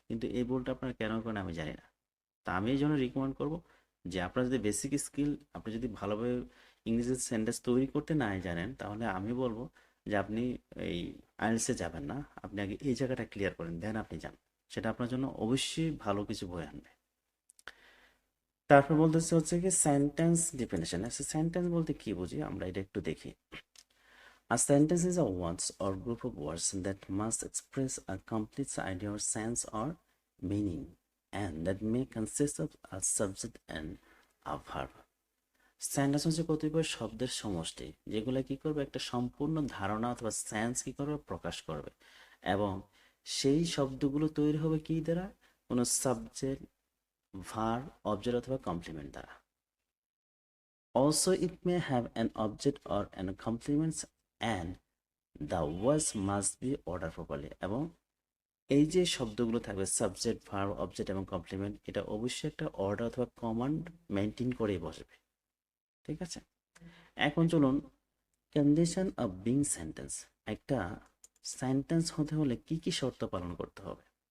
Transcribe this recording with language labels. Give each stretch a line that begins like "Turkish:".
Bangla: কিন্তু এই ভুলটা আপনার কেন করেন আমি জানি না। তা আমি এই জন্য রিকমেন্ড করবো যে আপনার যদি বেসিক স্কিল, আপনি যদি ভালোভাবে ইংরেজি সেন্টেন্স তৈরি করতে নাই জানেন, তাহলে আমি বলবো যে আপনি এই আইএলটিএস এ যাবেন না, আপনি আগে এই জায়গাটা ক্লিয়ার করেন, দেন আপনি যান। সেটা আপনার জন্য অবশ্যই ভালো কিছু বয়ে আনবে। তারপর বলতেছে হচ্ছে কি সেন্টেন্স ডিফিনিশন। আচ্ছা, সেন্টেন্স বলতে কি বুঝি আমরা এটা একটু দেখি।
English: A sentence is a words or group of words that must express a complete idea or sense or meaning, and that may consist of a subject and a verb.
Bangla: Sentence হচ্ছে কতিপয় শব্দের সমষ্টি, যেগুলো কি করবে একটা সম্পূর্ণ ধারণা অথবা সেন্স কি করবে প্রকাশ করবে, এবং সেই শব্দগুলো তৈরি হবে কি দ্বারা, কোনো সাবজেক্ট, ভার্ব, অবজেক্ট অথবা কমপ্লিমেন্ট দ্বারা।
English: Also, it may have an object or an complement, and the words must be ordered properly.
Bangla: এবং এই যে শব্দগুলো থাকবে সাবজেক্ট, ভার্ব, অবজেক্ট এবং কমপ্লিমেন্ট, এটা অবশ্যই একটা অর্ডার অথবা কমান্ড মেনটেন করেই বসবে। ঠিক আছে, এখন চলুন কন্ডিশন অফ বিং সেন্টেন্স। একটা সেন্টেন্স হতে হলে কি কি শর্ত পালন করতে হবে।